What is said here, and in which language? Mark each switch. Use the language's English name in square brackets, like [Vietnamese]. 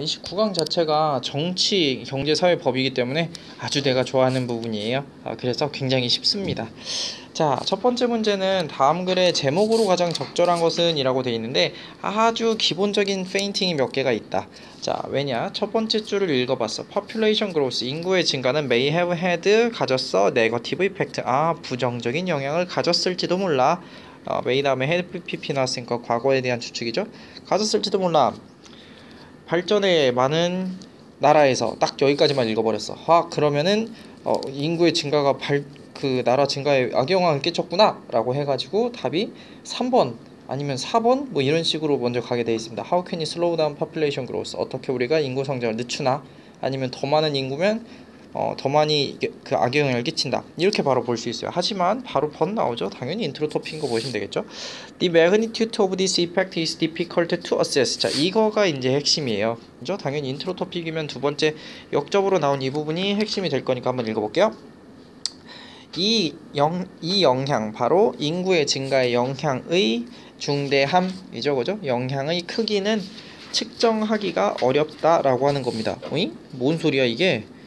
[Korean] 29강 자체가 정치, 경제, 사회 법이기 때문에 아주 내가 좋아하는 부분이에요. 그래서 굉장히 쉽습니다. 자, 첫 번째 문제는 다음 글의 제목으로 가장 적절한 것은 이라고 되어 있는데 아주 기본적인 페인팅이 몇 개가 있다. 자, 왜냐? 첫 번째 줄을 읽어봤어. [English] Population growth, [Korean] 인구의 증가는 [English] may have had, [Korean] 가졌어. [English] negative effect, [Korean] 부정적인 영향을 가졌을지도 몰라. may 다음에 had pp 나왔으니까 과거에 대한 추측이죠. 가졌을지도 몰라. 발전에 많은 나라에서 딱 여기까지만 읽어버렸어. 그러면은 인구의 증가가 그 나라 증가에 악영향을 끼쳤구나 라고 해가지고 답이 3번 아니면 4번 뭐 이런 식으로 먼저 가게 되어 있습니다. [English] How can you slow down population growth? [Korean] 어떻게 우리가 인구 성장을 늦추나? 아니면 더 많은 인구면 더 많이 그 악영향을 끼친다. 이렇게 바로 볼 수 있어요. 하지만 바로 번 나오죠. 당연히 인트로 토픽인 거 보시면 되겠죠. [English] The magnitude of this effect is difficult to assess. [Korean] 자, 이거가 이제 핵심이에요. 그죠? 당연히 인트로 토픽이면 두 번째 역접으로 나온 이 부분이 핵심이 될 거니까 한번 읽어볼게요. 이 영향, 바로 인구의 증가의 영향의 중대함이죠. 그죠? 영향의 크기는 측정하기가 어렵다라고 하는 겁니다. 어잉? 뭔 소리야 이게?